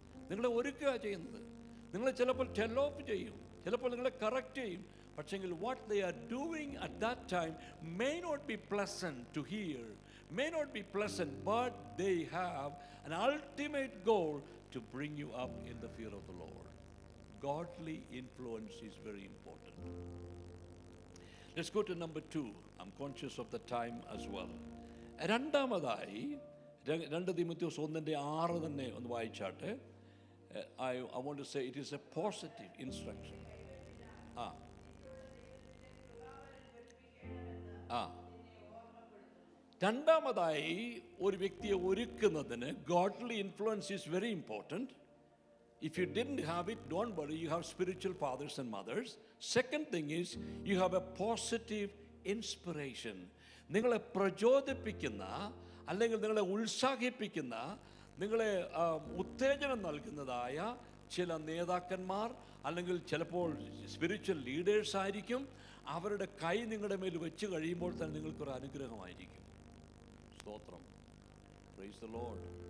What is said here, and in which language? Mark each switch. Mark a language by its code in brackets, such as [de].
[ml] നിങ്ങളെ ഒരുക്കുക ചെയ്യുന്നത്. നിങ്ങളെ ചിലപ്പോൾ ടെൽ ഓഫ് ചെയ്യും, ചിലപ്പോൾ നിങ്ങളെ കറക്റ്റ് ചെയ്യും. [en] പക്ഷെങ്കിൽ what they are doing at that time may not be pleasant to hear, may not be pleasant, but they have an ultimate goal to bring you up in the fear of the Lord. Godly influence is very important. Let's go to number 2. I'm conscious of the time as well. [ml] രണ്ടാമതായി 2 തിമോത്തിയോസ് 1:6 തന്നെ ഒന്ന് വായിച്ചാട്ടെ. [en] I want to say it is a positive instruction. [ml] രണ്ടാമതായി ഒരു വ്യക്തിയെ ഒരുക്കുന്നതിന് [en] Godly influence is very important. If you didn't have it, don't worry, you have spiritual fathers and mothers. Second thing is, you have a positive inspiration. [ml] നിങ്ങളെ പ്രചോദിപ്പിക്കുന്ന, അല്ലെങ്കിൽ നിങ്ങളെ ഉത്സാഹിപ്പിക്കുന്ന, നിങ്ങളെ ഉത്തേജനം നൽകുന്നതായ ചില നേതാക്കന്മാർ, അല്ലെങ്കിൽ ചിലപ്പോൾ സ്പിരിച്വൽ ലീഡേഴ്സ് ആയിരിക്കും. അവരുടെ കൈ നിങ്ങളുടെ മേൽ വെച്ച് കഴിയുമ്പോൾ തന്നെ നിങ്ങൾക്കൊരു അനുഗ്രഹമായിരിക്കും. സ്തോത്രം. [en] Praise the Lord.